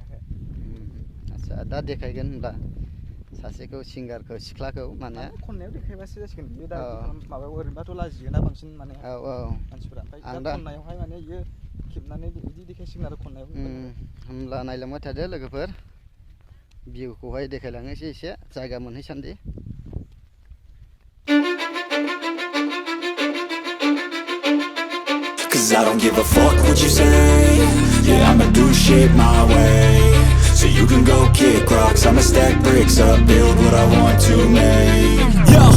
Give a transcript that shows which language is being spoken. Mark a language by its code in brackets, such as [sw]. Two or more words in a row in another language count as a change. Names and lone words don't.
[brx] आच्छा, दा देखायगोन होनबा सासेखौ, सिंगारखौ, सिख्लाखौ माने खननायाव देखायबासो जासिगोन बियो। दा माबायाव ओरैनोबाथ' लाजियोना बांसिन माने मानसिफोरा, ओमफ्राय दा खननायावहाय माने बियो खेबनानै बिदि देखायसिगोन आरो खननायाव। होमब्ला नायलांबाय थादो लोगोफोर, भिउखौहाय देखायलांनोसै एसे जायगा मोनहैसान्दि। [en] Cause I don't give a fuck what you say. Yeah, I'ma do shit my way. So you can go kick rocks, I'ma stack bricks up, build what I want to make.